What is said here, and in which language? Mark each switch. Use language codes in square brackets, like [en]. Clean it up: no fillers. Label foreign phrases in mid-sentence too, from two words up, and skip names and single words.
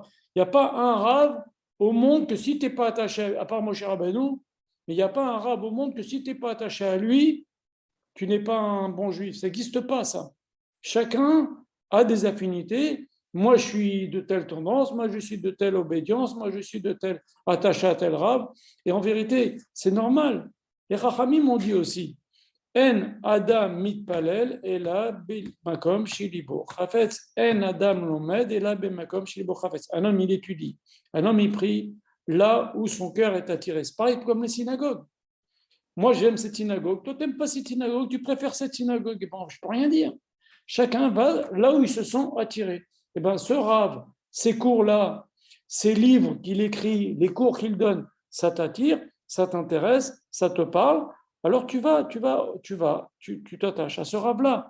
[fr] Il n'y a pas un rave au monde que si tu n'es pas attaché, à part Moshe Rabbeinu, mais il n'y a pas un rave au monde que si tu n'es pas attaché à lui, tu n'es pas un bon juif. Ça n'existe pas, ça. Chacun a des affinités. Moi, je suis de telle tendance, moi, je suis de telle obédience, moi, je suis de tel attaché à tel rave. Et en vérité, c'est normal. Les Chachamim m'ont dit aussi, [he] אין אדם מתפלל אלא במקום שליבו חפץ. אין אדם לומד אלא במקום שליבו חפץ. [fr] Un homme, il étudie. Un homme, il prie là où son cœur est attiré. C'est pareil comme les synagogues. Moi, j'aime cette synagogue. Toi, tu n'aimes pas cette synagogue. Tu préfères cette synagogue. Et bon, je ne peux rien dire. Chacun va là où il se sent attiré. Et bien, ce rave, ces cours-là, ces livres qu'il écrit, les cours qu'il donne, ça t'attire, ça t'intéresse, ça te parle, alors tu t'attaches à ce rave-là.